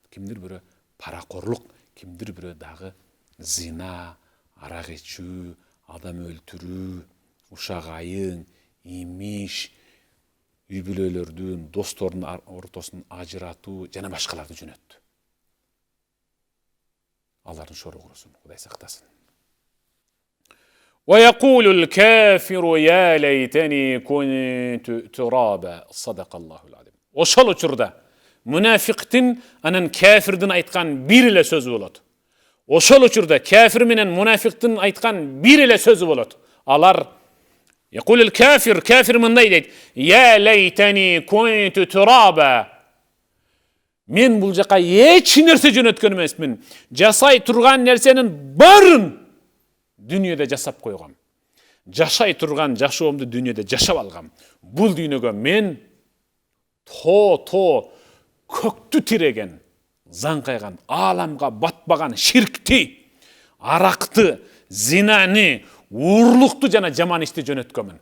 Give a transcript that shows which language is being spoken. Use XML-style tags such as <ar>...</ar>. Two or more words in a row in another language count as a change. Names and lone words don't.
<ky>Кимдир бирөө паракорлук, кимдир бирөө дагы зина, арак ичүү, адам өлтürүү, ушак айың, имиш, үй бүлөлөрдүн, достордун ортосун ажыратуу жана башкаларды жөнөттү. Алардын шору курусун, Кудай сактасын.</ky> <ar>ويقول الكافر يا ليتني كنت ترابا صدق الله العظيم.</ar> <ky>Ошол учурда мунафиктин анан кафирдин айткан бир эле сөзү болот. Ошол учурда кафир менен мунафиктин айткан бир эле сөзү болот. Алар</ky> <ar>يقول الكافر,</ar> <ky>kafir мындай дейт:</ky> <ar>يا ليتني كنت ترابا.</ar> <ky>Мен бул жака эч нерсе жөнөткөн эмесмин. Жасай турган нерсенин барын дүниеде жасап койгам. Жашай турган жашоомду дүниеде жашап алгам. Бул дүйнөгө мен көктү тиреген, заңкайган, ааламга батпаган ширкти, аракты, зинаны, урлукту жана жаман ишти жөнөткөмүн.</ky>